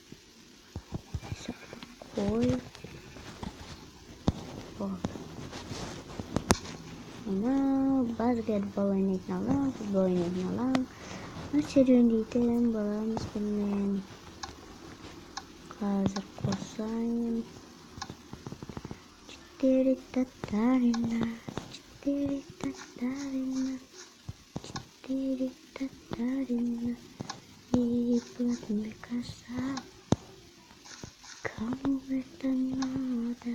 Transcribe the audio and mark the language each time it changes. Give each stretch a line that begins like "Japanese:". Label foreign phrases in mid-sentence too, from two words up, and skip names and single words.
Kazakh: Қой. Ана баскетбол ойнайтын алаң, футбол ойнайтын алаң. Серуендейтін боламыз бұнымен. Қазір қосайын.
Russian: Четыре татарина. И плотный косак. Кому это надо?